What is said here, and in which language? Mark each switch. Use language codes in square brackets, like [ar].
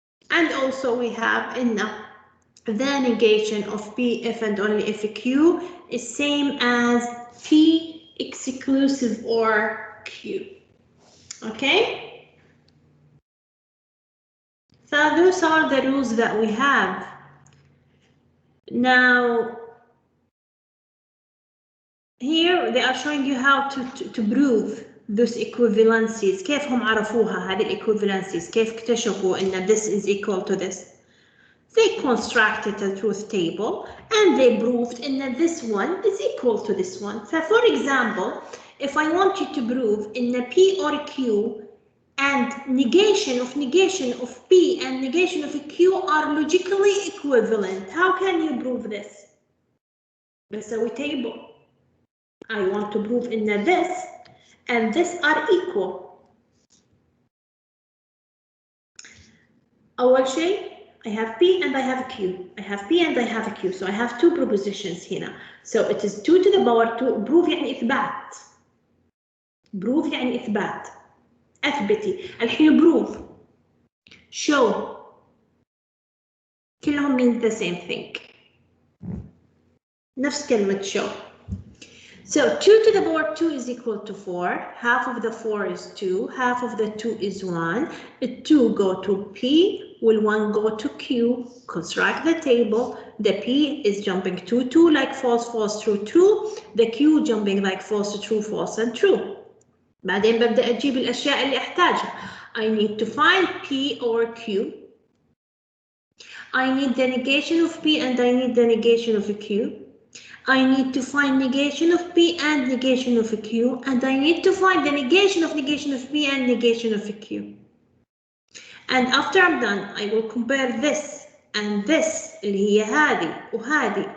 [en] And also we have in the negation of P if and only if Q is same as P exclusive or Q. Okay? So those are the rules that we have. Now, here they are showing you how to prove those equivalencies. [ar] كيف هم عرفوها هذه equivalencies؟ كيف اكتشفوا إن [en] this is equal to this؟ they constructed a truth table and they proved that this one is equal to this one. So for example, if I want you to prove in P or Q and negation of P and negation of Q are logically equivalent, how can you prove this? [ar] بسوي [en] table. I want to prove in this and this are equal. [ar] أول شيء [en] I have P and I have Q. I have P and I have Q. So I have two propositions [ar] هنا. [en] So it is 2 to the power 2. [ar] Prove يعني إثبات. Prove يعني إثبات. أثبتي. الحين [en] prove. Show. [ar] كلهم [en] mean the same thing. [ar] نفس كلمة show. [en] So 2 to the power 2 is equal to 4. Half of the 4 is 2. Half of the 2 is 1. The 2 go to P. Will 1 go to Q? Construct the table. The P is jumping to 2 like false, false, true, true. The Q jumping like false, true, false, and true. [ar] بعدين ببدأ أجيب الأشياء اللي أحتاجها. [en] I need to find P or Q. I need the negation of P and I need the negation of Q. I need to find negation of P and negation of Q, and I need to find the negation of P and negation of Q. And after I'm done, I will compare this and this, [ar] اللي هي هذه وهذه.